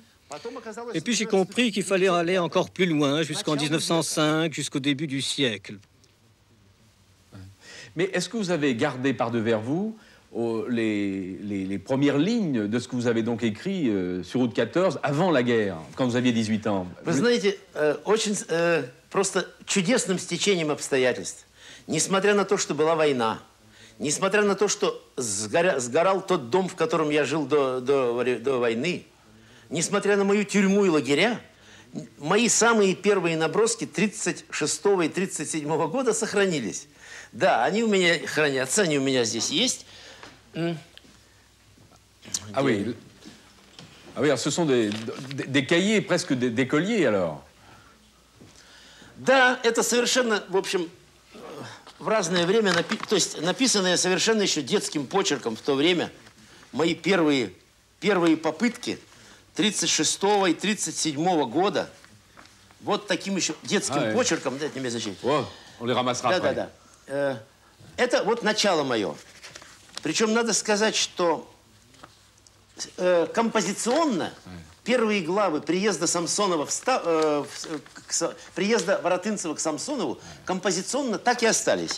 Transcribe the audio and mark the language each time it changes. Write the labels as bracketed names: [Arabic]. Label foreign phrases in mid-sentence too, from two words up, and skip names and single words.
[French] Et puis j'ai compris qu'il fallait aller encore plus loin, jusqu'en 1905, jusqu'au début du siècle. Mais est-ce que vous avez gardé par devers vous les premières lignes de ce que vous avez donc écrit sur Août 14 avant la guerre, quand vous aviez 18 ans? [Russian] Вы знаете, очень просто чудесным стечением обстоятельств. Несмотря на то, что была война, несмотря на то, что сгорал тот дом, в котором я жил до войны, несмотря на мою тюрьму и лагеря, мои самые первые наброски 1936 и 1937 года сохранились. Да, они у меня хранятся, они у меня здесь есть. [French] Ah oui. Ah oui, alors ce sont des cahiers, presque d'écoliers, alors. [Russian] Да, это совершенно, в общем, в разное время, то есть написанные совершенно еще детским почерком в то время, мои первые попытки 1936 и 1937 года, вот таким еще детским почерком, дайте мне зачем. [French] On les ramassera après. [Russian] Да. Это вот начало мое. Причем надо сказать, что композиционно первые главы приезда Самсонова приезда Воротынцева к Самсонову композиционно так и остались.